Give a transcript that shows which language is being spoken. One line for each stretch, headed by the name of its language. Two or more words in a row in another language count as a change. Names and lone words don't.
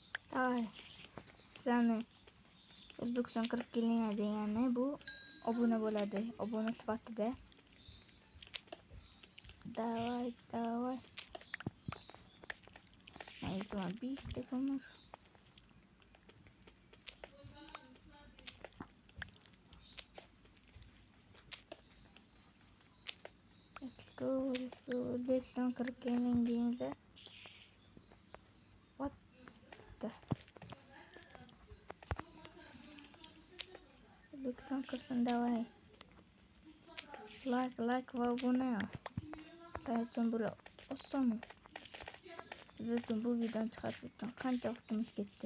Uzbek: Davay. Sizlarni O'zbekiston kirib kelinglar degani bu obuna bo'ladi. Obuna sifatida. Davay. Aytman 5 ta ko'mir.
English: Let's go.
Uzbek: O'zbekiston kirib keling deymiz.
English: What the?
Uzbek: O'zbekiston kirsin davay. Like va obuna. Sizlar uchun bu osonmi? Biz uchun bu videoni chiqarish uchun qancha vaqtimiz ketdi?